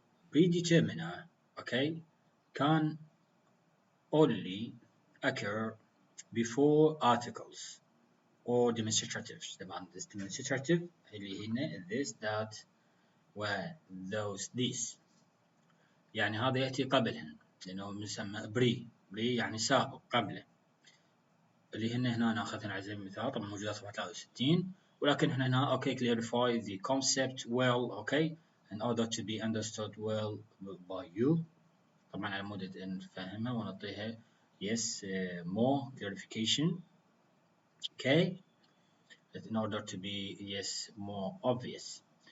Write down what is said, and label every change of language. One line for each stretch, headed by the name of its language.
English: Predeterminer okay can only occur before articles or demonstratives.
Arabic: طبعا demonstrative اللي هنا this that و those these، يعني هذا يأتي قبلهن لأنه يسمى بري يعني سابق قبله، اللي هنا ناخذها على سبيل المثال. طبعا موجودة صفحة 63، ولكن احنا هنا
English: okay clarify the concept well okay in order to be understood well by you.
Arabic: طبعا على مود نفهمها ونعطيها
English: yes more clarification okay in order to be yes more obvious.